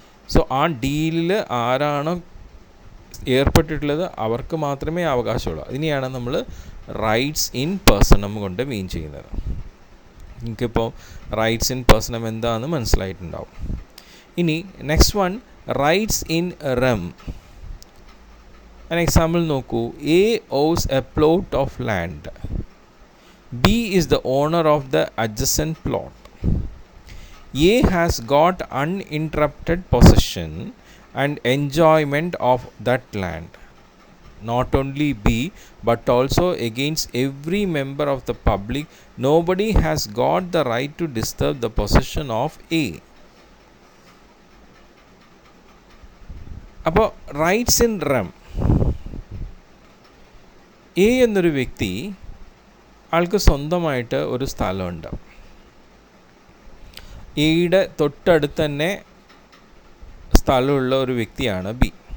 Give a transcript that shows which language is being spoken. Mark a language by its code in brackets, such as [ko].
[ml] So ആ ഡീലിൽ ആരാണോ ഏർപ്പെട്ടിട്ടുള്ളത് അവർക്ക് മാത്രമേ അവകാശമുള്ളൂ. അതിനെയാണ് നമ്മൾ റൈറ്റ്സ് ഇൻ പേഴ്സണം കൊണ്ട് മീൻ ചെയ്യുന്നത്. എനിക്കിപ്പോൾ റൈറ്റ്സ് ഇൻ പേഴ്സണം എന്താണെന്ന് മനസ്സിലായിട്ടുണ്ടാവും. ഇനി next one, rights in rum. [en] An example [ml] നോക്കൂ. [en] A owes a plot of land. B is the owner of the adjacent plot. A has got uninterrupted possession and enjoyment of that land. Not only B but also against every member of the public. Nobody has got the right to disturb the possession of A. [ml] അപ്പോൾ rights in rum, A എന്നൊരു വ്യക്തി, ആൾക്ക് സ്വന്തമായിട്ട് ഒരു സ്ഥലമുണ്ട്. എയുടെ തൊട്ടടുത്ത് തന്നെ സ്ഥലമുള്ള ഒരു വ്യക്തിയാണ് ബി.